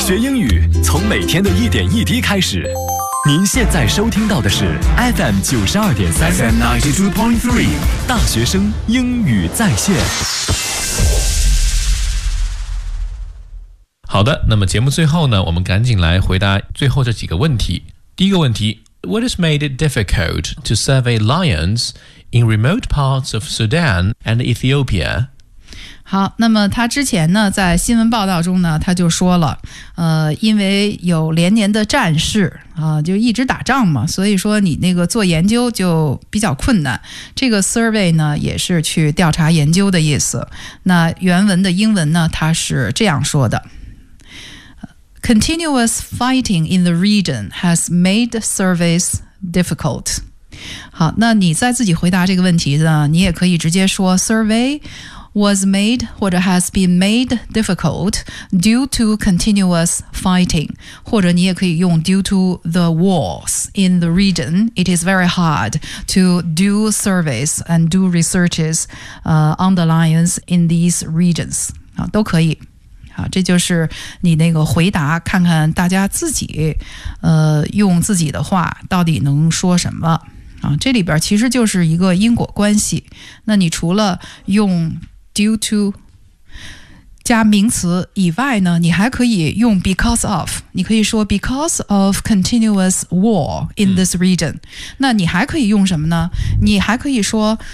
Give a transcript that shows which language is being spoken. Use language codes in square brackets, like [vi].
[zh] 学英语从每天的一点一滴开始。您现在收听到的是 FM92.3 FM92.3 大学生英语在线。好的，那么节目最后呢，我们赶紧来回答最后这几个问题。第一个问题， [en] What has made it difficult to survey lions in remote parts of Sudan and Ethiopia? [zh] 好，那么他之前呢，在新闻报道中呢，他就说了，因为有连年的战事啊，就一直打仗嘛，所以说你那个做研究就比较困难。这个 survey 呢，也是去调查研究的意思。那原文的英文呢，他是这样说的 ： [en] Continuous fighting in the region has made surveys difficult. [zh] 好，那你在自己回答这个问题呢，你也可以直接说 survey。 [en] was made 或者 has been made difficult due to continuous fighting, [zh] 或者你也可以用 [en] due to the wars in the region, it is very hard to do surveys and do researches、on the lions in these regions. [zh] 都可以。好，这就是你那个回答，看看大家自己、用自己的话到底能说什么。啊、这里边其实就是一个因果关系，那你除了用 due to 加名词以外呢，你还可以用 because of， 你可以说 [en] because of continuous war in this region、 [zh] 嗯、那你还可以用什么呢，你还可以说